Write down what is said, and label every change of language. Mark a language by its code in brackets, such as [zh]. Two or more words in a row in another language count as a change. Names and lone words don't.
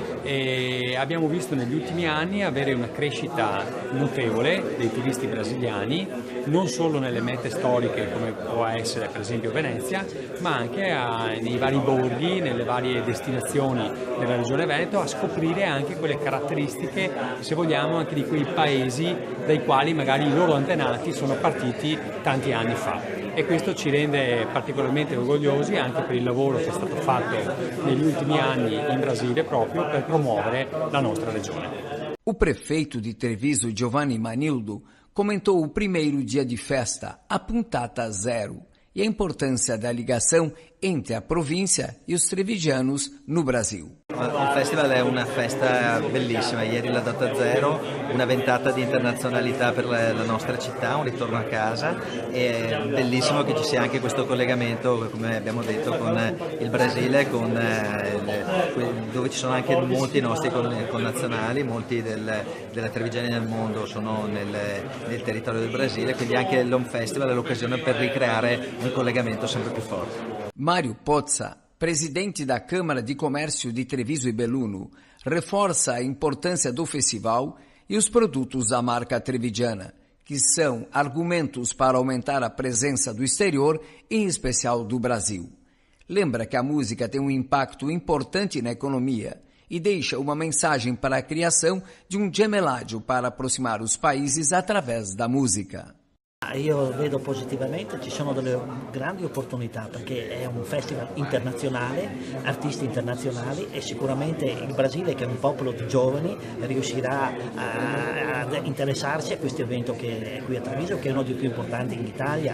[it] E abbiamo visto negli ultimi anni avere una crescita notevole dei turisti brasiliani, non solo nelle mete storiche come può essere per esempio Venezia, ma anche nei vari borghi, nelle varie destinazioni della regione Veneto, a scoprire anche quelle caratteristiche, se vogliamo, anche di quei paesi dai quali magari i loro antenati sono partiti tanti anni fa. E questo ci rende particolarmente orgogliosi anche per il lavoro che è stato fatto negli ultimi anni in Brasile proprio per promuovere la nostra regione. [pt] O prefeito de Treviso, Giovanni Manildo, comentou o primeiro dia de festa, a [it] Puntata Zero, [pt] e a importância da ligação entre a província e os trevigianos no Brasil. [it] Il festival è una festa bellissima, ieri la data zero, una ventata di internazionalità per la nostra città, un ritorno a casa, e è bellissimo che ci sia anche questo collegamento, come abbiamo detto, con il Brasile, dove ci sono anche molti nostri connazionali, molti della Trevigiani nel mondo sono nel territorio del Brasile, quindi anche l'Home Festival è l'occasione per ricreare un collegamento sempre più forte. [pt] Mário Pozza, presidente da Câmara de Comércio de Treviso e Belluno, reforça a importância do festival e os produtos da marca trevigiana, que são argumentos para aumentar a presença do exterior, em especial do Brasil. Lembra que a música tem um impacto importante na economia e deixa uma mensagem para a criação de um gemellaggio para aproximar os países através da música. [it] Io vedo positivamente, ci sono delle grandi opportunità perché è un festival internazionale, artisti internazionali e sicuramente il Brasile, che è un popolo di giovani, riuscirà a interessarsi a questo evento che è qui a Treviso, che è uno dei più importanti in Italia.